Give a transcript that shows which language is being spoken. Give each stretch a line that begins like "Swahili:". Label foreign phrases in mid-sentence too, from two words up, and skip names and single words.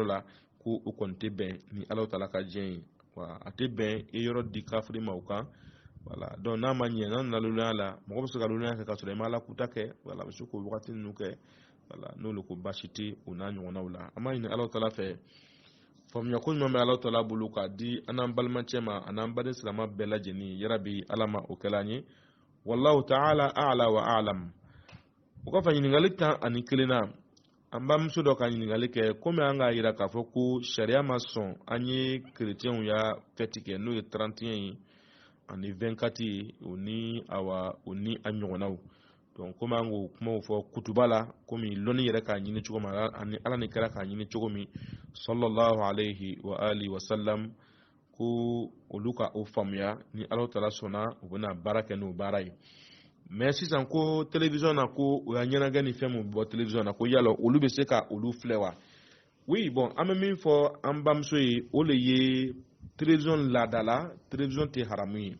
Bambara: la ko o kɔni tɛ bɛn ni Alahu Taala ka diɲɛ ye wa a tɛ bɛn i yɔrɔ di kafiri ma o kan
French: voilà donc
Bambara: n'a ma ɲɛ n'a nana lolonya la mɔgɔ bɛ se ka lolonya kɛ k'a sɔrɔ i ma ala kuta kɛ voilà a bɛ se k'o wagati ninnu kɛ voilà n'olu ko baasi tɛ o n'a ɲɔgɔnnaw la an b'a ɲini Alahu Taala fɛ faamuya ko ɲuman bɛ Alahu Taala bolo k'a di an n'an balimacɛ ma a n'an baden silama bɛɛ lajɛlen yarabi ala ma o kɛla an ye
Arabic: والله تعالى أعلى وأعلم
Bambara: o kɔfɛ ɲininkali 11 na an bamuso dɔ ka ɲininkali kɛ komi an k'a yira k'a fɔ ko sariya ma sɔn an ye chrétienw ya fête kɛ n'o ye 31 ye ani 24 ye o ni a ɲɔgɔnnaw donc komi an k'o kumaw fɔ kutuba la komi lɔnni yɛrɛ k'a ɲini cogo min ani ala ni kira k'a ɲini cogo min
Arabic: صلى الله عليه وعلى آله وسلم
Bambara: ko olu ka o faamuya ni Allahu Taala sɔnna u bɛna baara kɛ n'o baara ye. Mais sisan ko télévision na ko o y'a ɲɛnagɛ ni fɛn mun bɔ télévision na ko yala olu bɛ se ka olu filɛ wa?
French: Oui, bon,
Bambara: an bɛ min fɔ an bamuso ye o le ye télévision laada la télévision tɛ haramu ye.